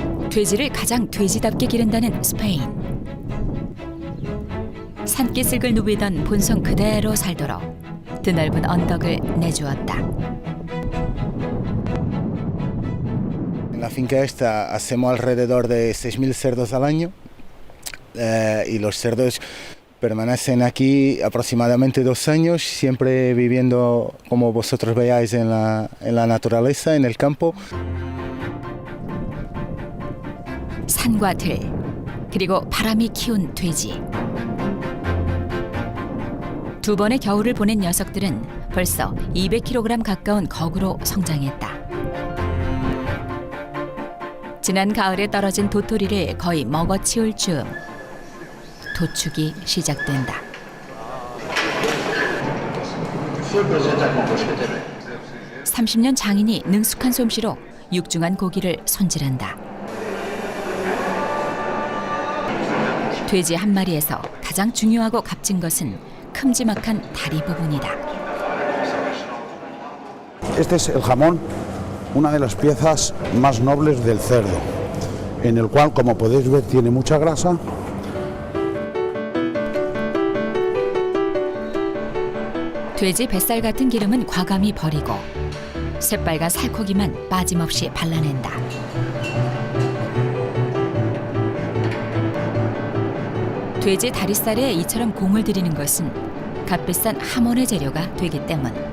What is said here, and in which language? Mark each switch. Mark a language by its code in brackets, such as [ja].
[ko] 돼지를 가장 돼지답게 기른다는 스페인. 산길 새끼슬글 누비던 본성 그대로 살도록 드넓은 언덕을 내주었다. [es] En la finca esta hacemos alrededor de 6.000 cerdos al año y los cerdos permanecen aquí aproximadamente 2 años, siempre viviendo como vosotros veáis en la naturaleza, en el campo. [ko] 산과 들, 그리고 바람이 키운 돼지. 2번의 겨울을 보낸 녀석들은 벌써 200kg 가까운 거구로 성장했다. 지난 가을에 떨어진 도토리를 거의 먹어치울 즈음 도축이 시작된다. (30년) 장인이 능숙한 솜씨로 육중한 고기를 손질한다. 돼지 한 마리에서 가장 중요하고 값진 것은 큼지막한 다리 부분이다. [es] Este es el jamón, una de las piezas más nobles del cerdo, en el cual, como podéis ver, tiene mucha grasa. [ko] 돼지 뱃살 같은 기름은 과감히 버리고 새빨간 살코기만 빠짐없이 발라낸다. 돼지 다리살에 이처럼 공을 들이는 것은 값비싼 하몬의 재료가 되기 때문.